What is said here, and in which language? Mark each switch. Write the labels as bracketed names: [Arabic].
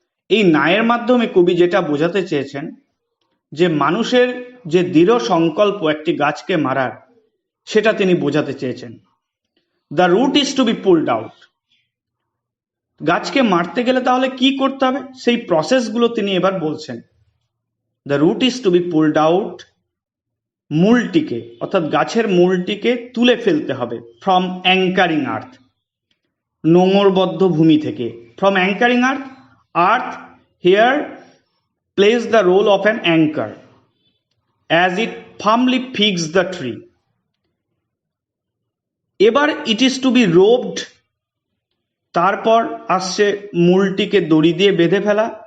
[Bangla] এই নায়ের মাধ্যমে কবি যেটা বোঝাতে চেয়েছেন যে মানুষের যে দৃঢ় সংকল্প একটি গাছকে মারার, সেটা তিনি বোঝাতে চেয়েছেন। [English] The root is to be pulled out. [Bangla] গাছকে মারতে গেলে তাহলে কি করতে হবে সেই প্রসেসগুলো তিনি এবার বলছেন। [English] The root is to be pulled out, [Bangla] মূলটিকে অর্থাৎ গাছের মূলটিকে তুলে ফেলতে হবে। [English] from anchoring earth, [Bangla] নোঙরবদ্ধ ভূমি থেকে। [English] From anchoring earth here plays the role of an anchor as it firmly fixes the tree. [Bangla] এবার [English] it is to be roped, [Bangla] তারপর আসছে মূলটিকে দড়ি দিয়ে বেঁধে ফেলা।